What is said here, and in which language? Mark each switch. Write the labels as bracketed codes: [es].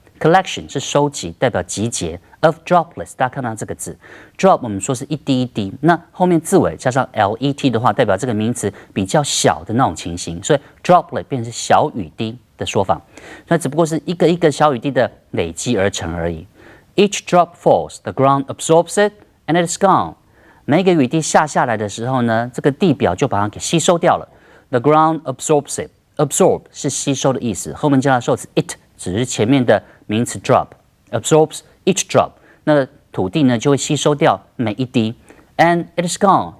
[zh] Collection 是收集，代表集结。 [en] Of droplets， [zh] 大家看到这个字 ，drop 我们说是一滴一滴，那后面字尾加上 let 的话，代表这个名词比较小的那种情形，所以 droplet 变成小雨滴的说法。那只不过是一个一个小雨滴的累积而成而已。 [en] Each drop falls, the ground absorbs it, and it's gone。 [zh] 每一个雨滴下来的时候呢，这个地表就把它给吸收掉了。 [en] The ground absorbs it， [zh] absorb 是吸收的意思，后面加上受词 it， 只是前面的名词 drop。 [en] absorbs each drop， [zh] 那土地呢就会吸收掉每一滴 ， [en] and it is gone。